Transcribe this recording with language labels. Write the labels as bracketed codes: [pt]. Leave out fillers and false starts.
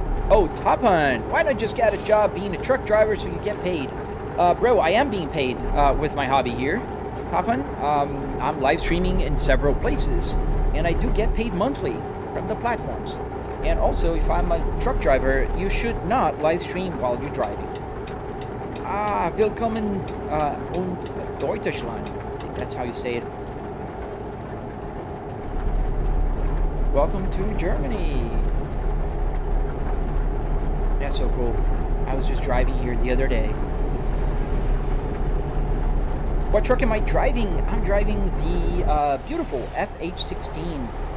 [en] Oh, Tophun, why not just get a job being a truck driver so you get paid? Bro, I am being paid with my hobby here. Tophun, I'm live streaming in several places, and I do get paid monthly from the platforms. And also, if I'm a truck driver, you should not live stream while you're driving. [de] Willkommen und Deutschland. [en] I think that's how you say it. Welcome to Germany. That's so cool. I was just driving here the other day. What truck am I driving? I'm driving the beautiful FH16.